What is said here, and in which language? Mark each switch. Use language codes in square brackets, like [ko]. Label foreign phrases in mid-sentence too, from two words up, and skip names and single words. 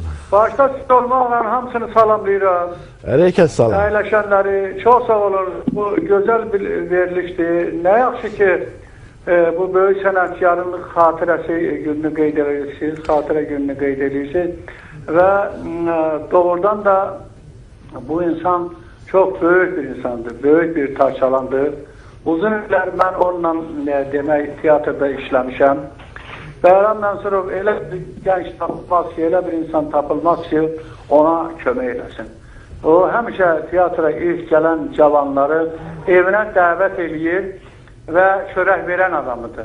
[az] Başda siz olmaqla hamısını salamlayıram. Aleyküm salam. Əyləşənləri çox sağ olun. Bu gözəl bir verilişdir. Nə yaxşı ki bu böyük sənətkarlıq xatirəsi gününü qeyd edirsiniz, xatirə gününü qeyd edirsiniz və doğrudan da bu insan [tr] çok büyük bir insandır, büyük bir tarçalandır. [az] Uzun illər mən onunla demək teatrda işləmişəm. Bəhram Mənsurov elə bir gənc tapılmaz ki, elə bir insan tapılmaz ki, ona kömək eləsin. O həmişə teatra ilk gələn cavanları evinə dəvət eləyir və çörək verən adamıdır.